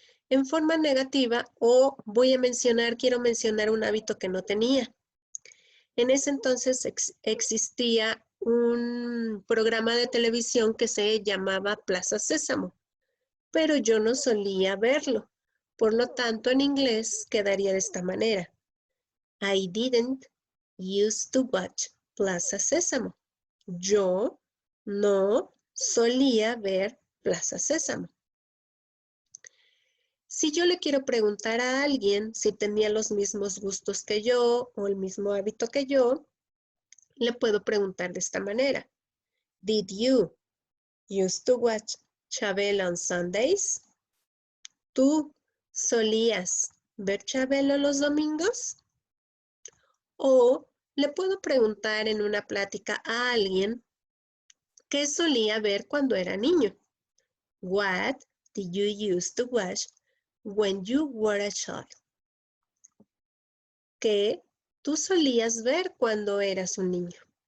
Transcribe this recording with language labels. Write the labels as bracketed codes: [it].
[es] En forma negativa, o quiero mencionar un hábito que no tenía. En ese entonces existía un programa de televisión que se llamaba Plaza Sésamo, pero yo no solía verlo. Por lo tanto, en inglés quedaría de esta manera. [en] I didn't used to watch Plaza Sésamo. [es] Yo no solía ver Plaza Sésamo. Si yo le quiero preguntar a alguien si tenía los mismos gustos que yo o el mismo hábito que yo, le puedo preguntar de esta manera. [en] Did you used to watch Chabelo on Sundays? [es] ¿Tú solías ver Chabelo los domingos? O le puedo preguntar en una plática a alguien qué solía ver cuando era niño. [en] What did you used to watch when you were a child? [es] ¿Qué tú solías ver cuando eras un niño?